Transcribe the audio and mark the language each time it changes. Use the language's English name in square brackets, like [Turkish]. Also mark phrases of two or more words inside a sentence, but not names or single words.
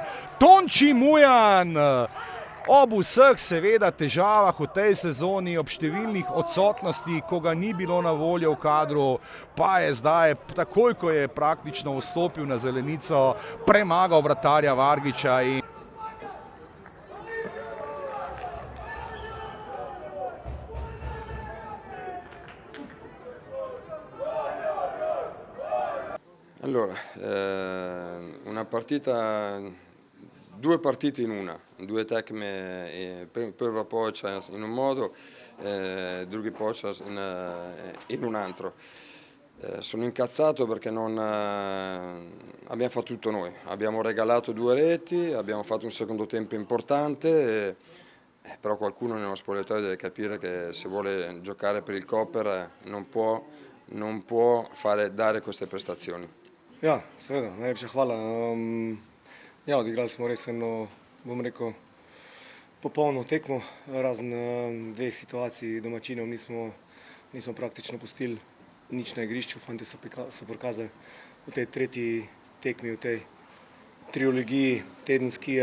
[Slovenian] Tonči Mujan. Ob vseh seveda težavah v tej sezoni, ob številnih odsotnosti, ko ga ni bilo na voljo v kadru, pa je zdaj, takoj ko je praktično vstopil na zelenico, premagal vratarja Vargiča. [Italian] Allora, una partita, 2 partite in una, 2 [Slovenian] tekme, prva počas [Italian] in un modo, [Slovenian] drugi počas [Italian] in un altro. Sono incazzato perché abbiamo fatto tutto noi, abbiamo regalato 2 reti, abbiamo fatto un secondo tempo importante, però qualcuno nello spogliatoio deve capire che se vuole giocare per il Koper non può dare queste prestazioni. [Slovenian] Ja, seveda, najlepša hvala. Ja, odigrali smo res eno, bom rekel, popolno tekmo, razen 2 situacij domačinov nismo praktično pustili nič na igrišču. Fantje so prikazali v tej 3. tekmi, v tej triologiji tedenski.